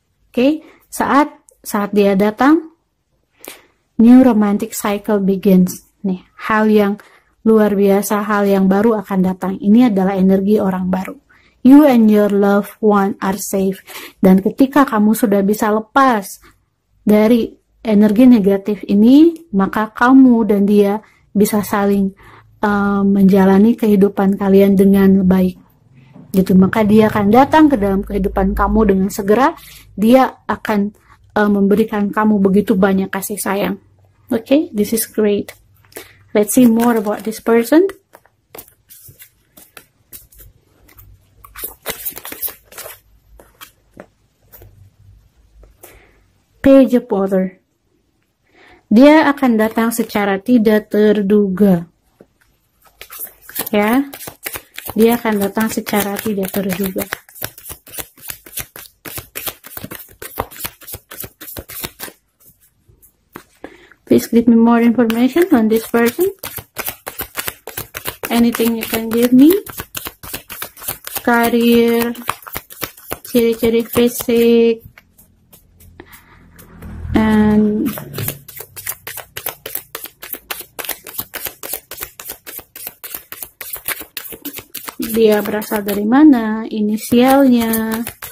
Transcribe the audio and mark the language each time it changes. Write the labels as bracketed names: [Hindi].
[English] Oke, [Indonesian] saat dia datang, [English] new romantic cycle begins. [Indonesian] Nih, hal yang luar biasa, hal yang baru akan datang. Ini adalah energi orang baru. [English] You and your loved one are safe. [Indonesian] Dan ketika kamu sudah bisa lepas dari energi negatif ini, maka kamu dan dia bisa saling menjalani kehidupan kalian dengan baik. Gitu, maka dia akan datang ke dalam kehidupan kamu dengan segera. Dia akan memberikan kamu begitu banyak kasih sayang. [English] Okay, this is great. Let's see more about this person. Page of Water. [Indonesian] Dia akan datang secara tidak terduga. Ya. Dia akan datang secara tidak terduga. [English] Please give me more information on this person. Anything you can give me. [Indonesian] Career, ciri-ciri fisik, and dia berasal dari mana, inisialnya.